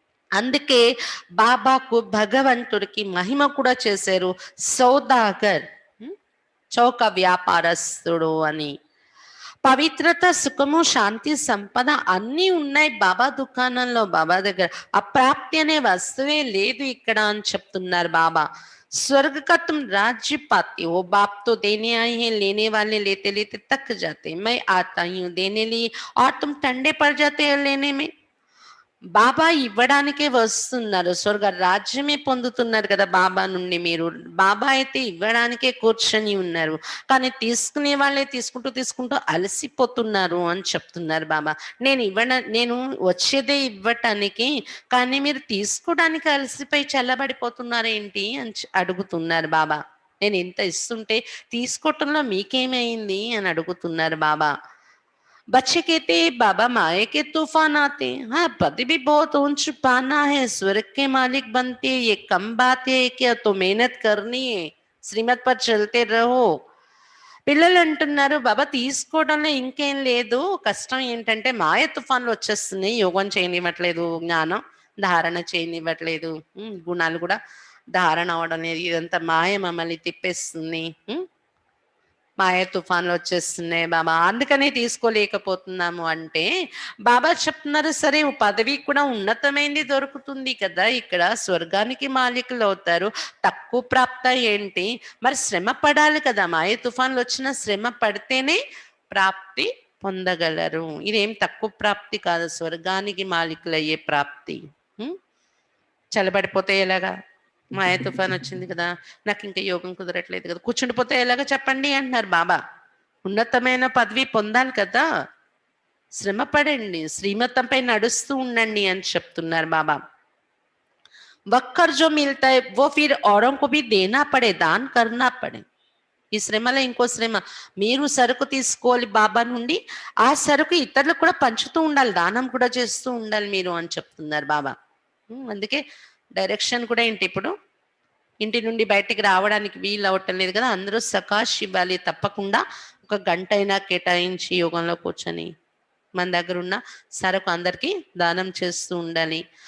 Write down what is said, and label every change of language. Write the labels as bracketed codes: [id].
[te] అందుకే బాబాకు భగవంతుడికి మహిమ కూడా చేశారు, సౌదాగర్, చౌక వ్యాపారస్తుడు అని. పవిత్రత, సుఖము, శాంతి, సంపద అన్నీ ఉన్నాయి బాబా దుకాణంలో, బాబా దగ్గర. అప్రాప్తి అనే వస్తువే లేదు ఇక్కడ అని చెప్తున్నారు బాబా. [hi] स्वर्ग का तुम राज्य पाते हो, बाप तो देने आए हैं, लेने वाले लेते लेते थक जाते हैं, मैं आता ही हूँ देने लिए और तुम ठंडे पड़ जाते हैं लेने में. [te] బాబా ఇవ్వడానికే వస్తున్నారు, స్వర్గ రాజ్యమే పొందుతున్నారు కదా బాబా నుండి మీరు. బాబా అయితే ఇవ్వడానికే కూర్చొని ఉన్నారు, కానీ తీసుకునే వాళ్ళే తీసుకుంటూ తీసుకుంటూ అలసిపోతున్నారు అని చెప్తున్నారు బాబా. నేను వచ్చేదే ఇవ్వటానికి, కానీ మీరు తీసుకోవడానికి అలసిపోయి చల్లబడిపోతున్నారేంటి అని అడుగుతున్నారు బాబా. నేను ఇంత ఇస్తుంటే తీసుకోవటంలో మీకేమైంది అని అడుగుతున్నారు బాబా. [hi] बच्चे कहते हैं बाबा माए के तूफान आते हैं, हाँ पद भी बहुत ऊंच पाना है, स्वर्ग के मालिक बनते हैं, ये कम बात है क्या, तो मेहनत करनी है, శ్రీమత్ पर चलते रहो. [te] పిల్లలు అంటున్నారు బాబా తీసుకోవడంలో ఇంకేం లేదు, కష్టం ఏంటంటే మాయ తుఫాన్లు వచ్చేస్తున్నాయి, యోగం చేయనివ్వట్లేదు, జ్ఞానం ధారణ చేయనివ్వట్లేదు, గుణాలు కూడా ధారణ అవడం లేదు, ఇదంతా మాయ మమ్మల్ని తిప్పేస్తుంది, మాయ తుఫాన్లు వచ్చేస్తున్నాయి బాబా, అందుకనే తీసుకోలేకపోతున్నాము అంటే బాబా చెప్తున్నారు, సరే పదవి కూడా ఉన్నతమైనది దొరుకుతుంది కదా, ఇక్కడ స్వర్గానికి మాలికులు అవుతారు, తక్కువ ప్రాప్త ఏంటి, మరి శ్రమ పడాలి కదా, మాయ తుఫాన్లు వచ్చిన శ్రమ పడితేనే ప్రాప్తి పొందగలరు. ఇదేం తక్కువ ప్రాప్తి కాదు, స్వర్గానికి మాలికులు అయ్యే ప్రాప్తి. చల్లబడిపోతే ఎలాగా, మాయ తుఫాన్ వచ్చింది కదా, నాకు ఇంకా యోగం కుదరట్లేదు కదా, కూర్చుండిపోతే ఎలాగ చెప్పండి అంటున్నారు బాబా. ఉన్నతమైన పదవి పొందాలి కదా, శ్రమ పడండి, శ్రీమతంపై నడుస్తూ ఉండండి అని చెప్తున్నారు బాబా. [hi] వక్కర్ జో మిల్తా హై వో ఫిర్ ఔరోं को भी देना पड़े, दान करना पड़े. [te] ఈ శ్రమలో ఇంకో శ్రమ, మీరు సరుకు తీసుకోవాలి బాబా నుండి, ఆ సరుకు ఇతరులకు కూడా పంచుతూ ఉండాలి, దానం కూడా చేస్తూ ఉండాలి మీరు అని చెప్తున్నారు బాబా. అందుకే డైరెక్షన్ కూడా ఏంటి, ఇప్పుడు ఇంటి నుండి బయటికి రావడానికి వీలు అవటం లేదు కదా, అందరూ సకాష్ ఇవ్వాలి, తప్పకుండా ఒక గంట అయినా కేటాయించి యోగంలో కూర్చొని మన దగ్గర ఉన్న సరకు అందరికి దానం చేస్తూ ఉండాలి.